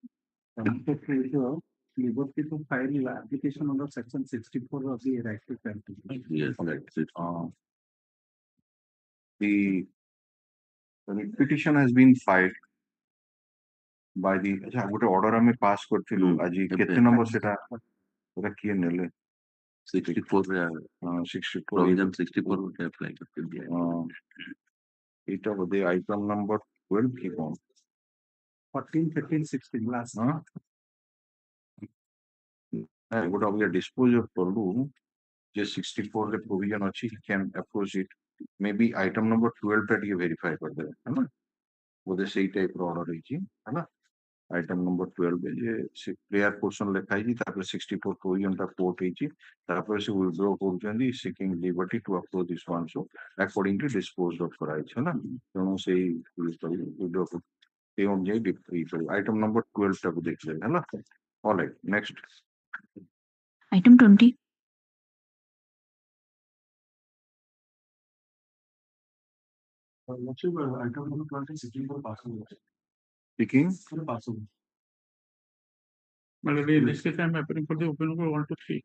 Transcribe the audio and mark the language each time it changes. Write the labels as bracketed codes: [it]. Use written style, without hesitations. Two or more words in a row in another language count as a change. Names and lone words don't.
[en] Liberty to file application under section 64 of the right to practice. Yes, that's it. The writ petition has been filed by the [or] ଗୋଟେ order ଆମେ pass କରିଥିଲୁ ଆଜି କେତେ number ସେଟା କିଏ ନେଲେ 64 64 [en] provision 64 would apply. [or] ଏଇଟା ବୋଧେ [en] item number 12 [or] କି କଣ [en] 14, 15, 16 last. [or] ଗୋଟେ ଅବିକା [en] dispose of [or] କଲୁ ଯେ 64 ରେ provision ଅଛି [en] he can approach it, maybe item number 12 [or] ଟା ଟିକେ verify କରିଦେବେ ହେଲା ବୋଧେ ସେଇ type ର order ହେଇଛି ହେଲା [en] item number 12 [or] ଯେ ସେ [en] prayer portion [or] ଲେଖା ହେଇଛି ତାପରେ 64 provision ଟା quote ହେଇଛି ତାପରେ ସେ withdraw କରୁଛନ୍ତି [en] seeking liberty to approach this one, so accordingly disposed of [or] କରାଯାଇଛି ହେଲା ତେଣୁ ସେଇ withdraw ସେଇ ଅନୁଯାୟୀ [en] item number 12 [or] ଟାକୁ ଦେଖିଲେ ହେଲା. [en] All right, next. Item 20. Item number 20 seeking for passing. Speaking. For passing. Well, in this case, I'm appearing for the open number 1 to 3.